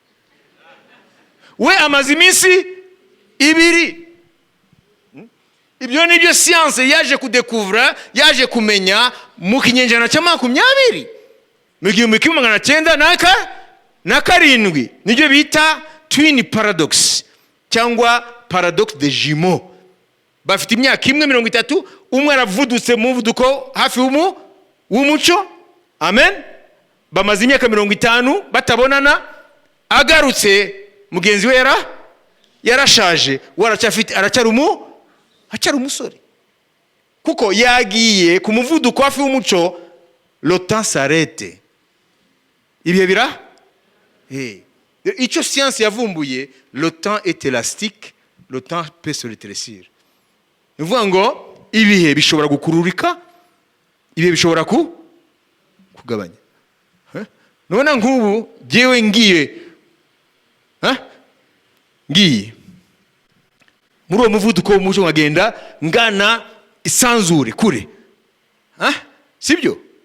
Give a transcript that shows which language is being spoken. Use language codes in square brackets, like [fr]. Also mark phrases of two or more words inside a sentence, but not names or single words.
[rw] We amaze iminsi 2. Ibyo nibyo science yaje kudekuvura, yaje kumenya mu kinyejana cya 20, mu 1907, nibyo bita [en] twin paradox [rw] cyangwa [fr] paradoxe de jumeaux. [rw] Bafite imyaka 30, umwe aravudutse mu muvuduko hafi w'umuco, amen, bamaze imyaka 50 batabonana, agarutse mugenzi we yarashaje, aracyari umusore, kuko yagiye ku muvuduko hafi w'umuco. [fr] Le temps s'arrête. [rw] Ibihe bira icyo science yavumbuye, [fr] le temps est élastique, le temps peut se rétrécir. [rw] Nuvuga ngo ibihe bishobora gukururika, ibihe bishobora kugabanya. None nk'ubu jewe ngiye muri uwo muvuduko w'umuco, nkagenda ngana isanzure kure, sibyo?